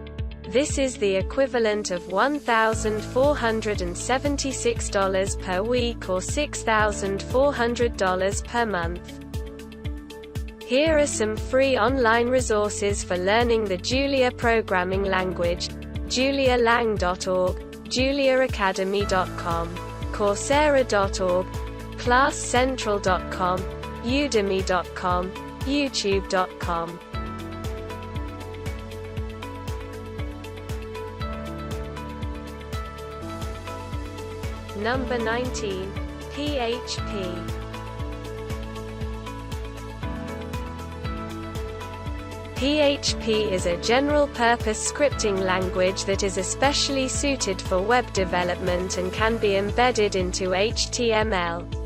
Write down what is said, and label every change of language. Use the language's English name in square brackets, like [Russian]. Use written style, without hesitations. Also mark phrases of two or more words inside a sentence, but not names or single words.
[English] This is the equivalent of $1,476 per week or $6,400 per month. Here are some free online resources for learning the Julia programming language: julialang.org, juliaacademy.com, coursera.org, classcentral.com, udemy.com, youtube.com. Number 19. PHP. PHP is a general-purpose scripting language that is especially suited for web development and can be embedded into HTML.